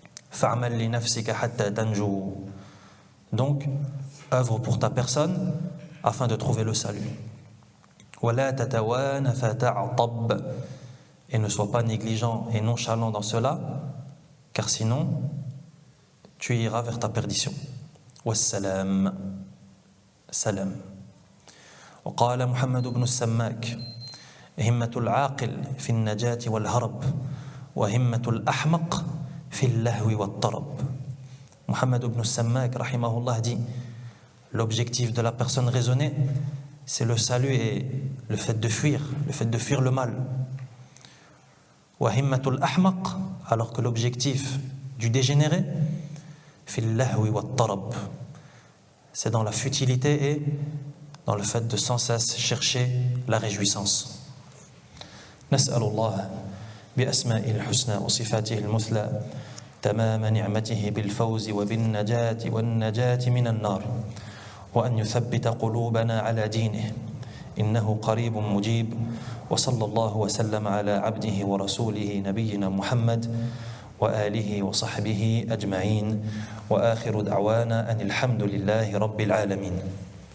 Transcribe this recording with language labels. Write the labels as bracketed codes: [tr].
[ar] Fa'amal li nafsika hatta tanju. [fr] Donc, œuvre pour ta personne afin de trouver le salut. [ar] Wa la tatawana fata'tab. [fr] Et ne sois pas négligent et nonchalant dans cela, car sinon, tu iras vers ta perdition. [ar] Wassalam. Salam. وقال محمد بن السماك: همة العاقل في النجاة والهرب وهمة الأحمق في اللهو والطرب. [fr] Muhammad ibn Sammak rahimahullah dit: l'objectif de la personne raisonnée, c'est le salut et le fait de fuir le mal. [ar] وهمة الأحمق, [fr] alors que l'objectif du dégénéré, [ar] في اللهو والطرب, [fr] c'est dans la futilité et dans le fait de sans cesse chercher la réjouissance. [ar] نسأل الله بأسمائه الحسنى وصفاته المثلى تمام نعمته بالفوز وبالنجاة والنجاة من النار وأن يثبت قلوبنا على دينه إنه قريب مجيب. وصلى الله وسلم على عبده ورسوله نبينا محمد وآله وصحبه أجمعين، وآخر دعوانا أن الحمد لله رب العالمين.